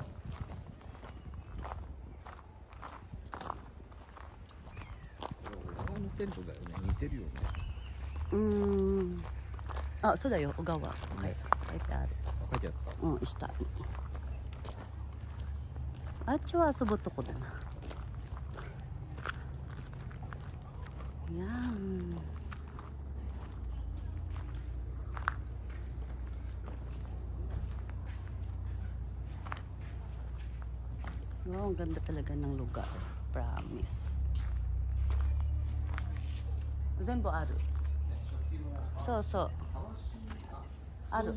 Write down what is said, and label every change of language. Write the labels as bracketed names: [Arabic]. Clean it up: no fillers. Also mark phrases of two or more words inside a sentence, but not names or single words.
[Japanese] 小川のテントだよね。似てるよね。あ、そうだよ、小川。はい、書いてある。書いてあった。うん、下に。あっちは遊ぶとこだな。 [Filipino] いや wow, ang ganda talaga ng lugar. Promise. [Japanese] 全部ある。そうそう。ある。